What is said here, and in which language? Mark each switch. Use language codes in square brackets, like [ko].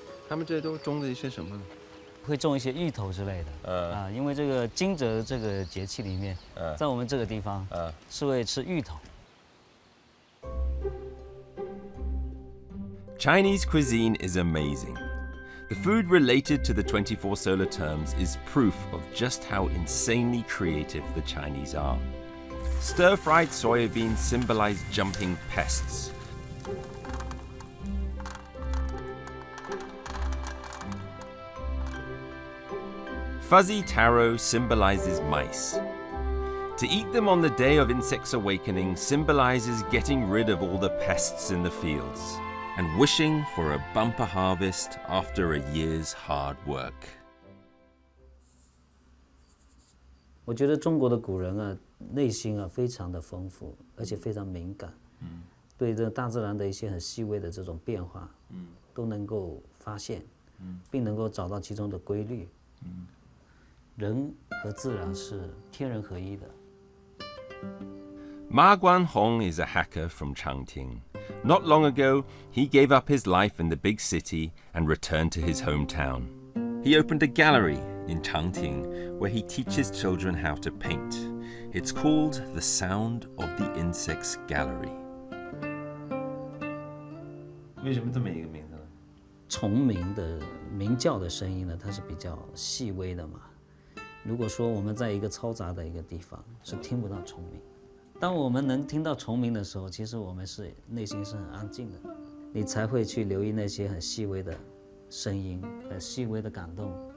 [zh] 他们这些都种的一些什么呢？会种一些芋头之类的。因为这个惊蛰这个节气里面，在我们这个地方，是会吃芋头。 [en] Chinese cuisine is amazing. The food related to the 24 solar terms is proof of just how insanely creative the Chinese are. Stir-fried soybeans symbolize jumping pests. Fuzzy taro symbolizes mice. To eat them on the day of Insect's Awakening symbolizes getting rid of all the pests in the fields and wishing for a bumper harvest after a year's hard work. [zh] 我觉得中国的古人啊，内心啊非常的丰富，而且非常敏感，对这大自然的一些很细微的这种变化，都能够发现，并能够找到其中的规律。人和自然是天人合一的。 [en] Ma Guanhong is a hacker from Changting. Not long ago, he gave up his life in the big city and returned to his hometown. He opened a gallery in Changting where he teaches children how to paint. It's called The Sound of the Insects Gallery. [zh] 为什么这么一个名字呢？虫鸣的鸣叫的声音呢，它是比较细微的嘛。如果说我们在一个嘈杂的一个地方，是听不到虫鸣。当我们能听到虫鸣的时候，其实我们是内心是很安静的，你才会去留意那些很细微的声音、很细微的感动。